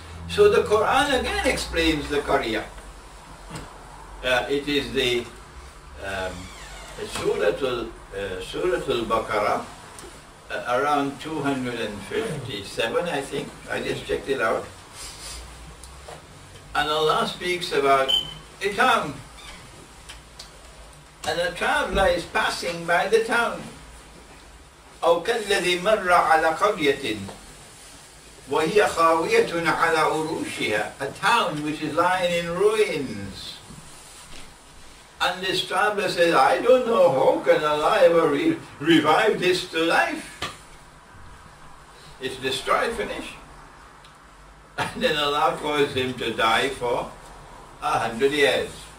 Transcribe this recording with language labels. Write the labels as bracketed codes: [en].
[en] So the Quran again explains the qarya. It is the Surah Al-Baqarah, around 257, I think. I just checked it out. And Allah speaks about a town. And a traveler is passing by the town. [ar] أو كالذي مر على قرية وهي خاوية على عروشها. [en] A town which is lying in ruins. And this traveler says, I don't know, how can Allah ever revive this to life? It's destroyed, finished. And then Allah caused him to die for 100 years.